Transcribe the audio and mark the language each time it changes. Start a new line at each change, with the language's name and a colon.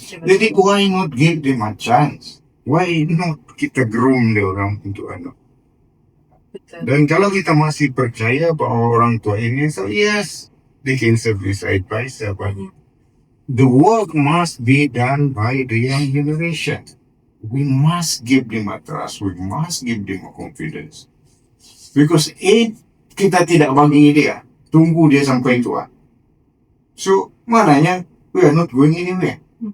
English: Jadi why not give them a chance? Why not
Malay: kita groom dia orang untuk Betul. Dan kalau kita masih percaya bahwa orang tua ini,
English: so yes, they can serve this advice, but the work must be done by the young generation. We must give them a trust. We must give them a confidence.
Malay: Because kita tidak bagi dia, tunggu dia sampai tua.
English: So, maknanya, we are not going anywhere.